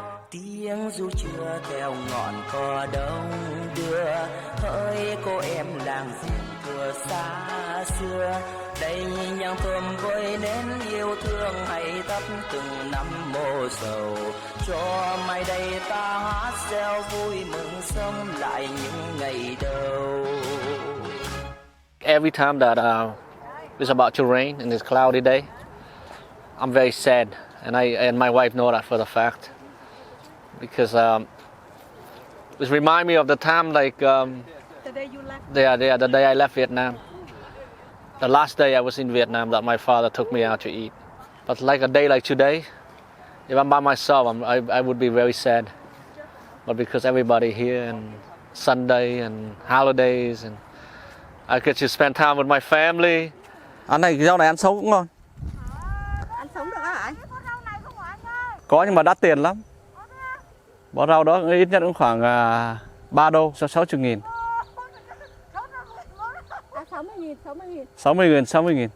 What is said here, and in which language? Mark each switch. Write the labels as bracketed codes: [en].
[vi] Tiếng ru chưa theo ngọn cỏ đông đưa, hỡi cô em làng diên thừa xa xưa. Đây nhang thơm với nén yêu thương, hãy thắp từng năm mô sầu. Cho mai đây ta hát reo vui mừng sống lại những ngày đầu. [en] Every time that it's about to rain in this cloudy day, I'm very sad, and my wife know that for the fact, because it reminds me of the time like The day you left. the day I left Vietnam. The last day I was in Vietnam that my father took me out to eat. But like a day like today, if I'm by myself, I would be very sad. But because everybody here and Sunday and holidays, and I get to spend time with my family. [vi] Ăn này, cái rau này ăn sống cũng ngon. Ăn sống được hả anh? Có nhưng mà đắt tiền lắm. Bó rau đó ít nhất cũng khoảng 3 đô, 60.000. 60.000. 60.000.